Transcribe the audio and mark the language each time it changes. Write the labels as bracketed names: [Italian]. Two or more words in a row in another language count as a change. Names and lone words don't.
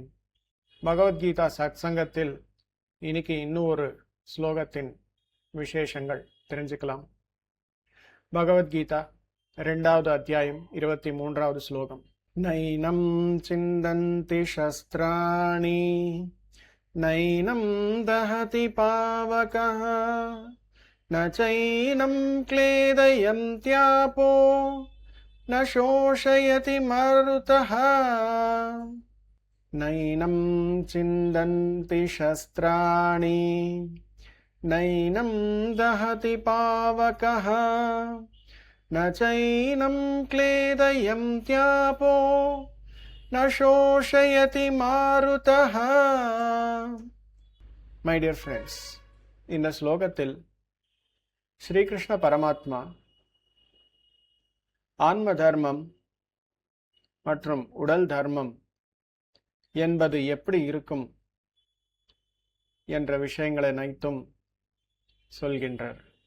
[Tamil] பகவத்கீதா சத்சங்கத்தில் இன்னைக்கு இன்னும் ஒரு ஸ்லோகத்தின் விசேஷங்கள் தெரிஞ்சுக்கலாம். பகவத்கீதா 2வது அத்தியாயம் 23வது ஸ்லோகம். [Sanskrit] नैनं छिन्दन्ति शस्त्राणि नैनं दहति पावकः न चैनं क्लेदयन्त्यापो न शोषयति मरुतः. नैनं चिन्दन्ति शस्त्राणि नैनं दहति पावकः न चैनं क्लेदयन्त्यापो न शोषयति मारुतः. [English] My dear friends, [Tamil] இந்த ஸ்லோகத்தில் ஸ்ரீகிருஷ்ண பரமாத்மா ஆன்ம தர்மம் மற்றும் உடல் தர்மம் என்பது எப்படி இருக்கும் என்ற விஷயங்களை அனைத்தும் சொல்கின்றார்.